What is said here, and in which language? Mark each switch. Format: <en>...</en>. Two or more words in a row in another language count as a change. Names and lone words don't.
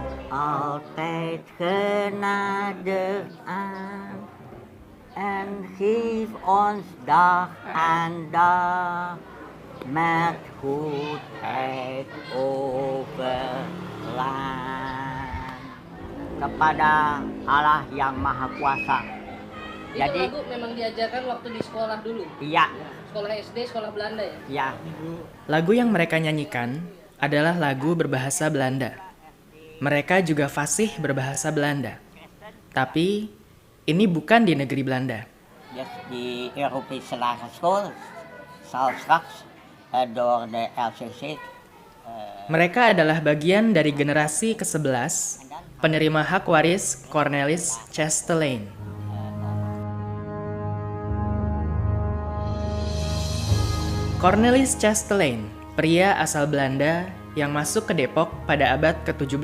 <nl>Altijd genade aan en geef ons dag en dag met goedheid overlaan</nl> <id>kepada Allah yang Maha Kuasa. Itu Jadi lagu memang diajarkan waktu di sekolah dulu. iya, Sekolah SD, sekolah Belanda ya. iya. Lagu yang mereka nyanyikan adalah lagu berbahasa Belanda. Mereka juga fasih berbahasa Belanda. Tapi ini bukan di negeri Belanda.</id> <nl>Dus die Europese lagere school zal straks door de LCC.</nl> <id>Mereka adalah bagian dari generasi ke-11 penerima hak waris Cornelis Chastelain. Cornelis Chastelain, pria asal Belanda yang masuk ke Depok pada abad ke-17.</id>